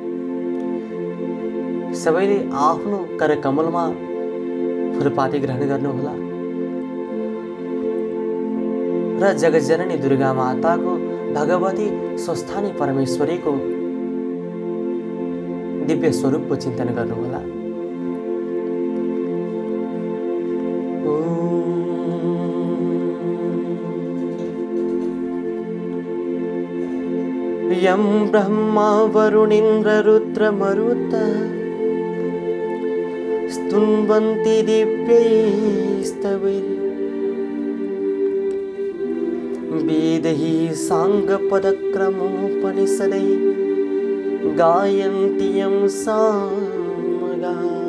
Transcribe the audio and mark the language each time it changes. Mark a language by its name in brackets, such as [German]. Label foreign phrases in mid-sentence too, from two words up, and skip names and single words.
[Nepali] सबैले आफ्नो कर कमलमा फूलपाती ग्रहण गर्नुहोला र जगज्जननी दुर्गा माताको भगवती स्वस्थानी परमेश्वरीको दिव्य स्वरूपको चिन्तन गर्नुहोला। [Sanskrit] यं ब्रह्मा वरुणेन्द्र रुद्र मरुत स्तुन्वन्ति दिव्यैस्तवैः वेदैः साङ्गपदक्रमोपनिषदैः गायन्ति यं सामगाः।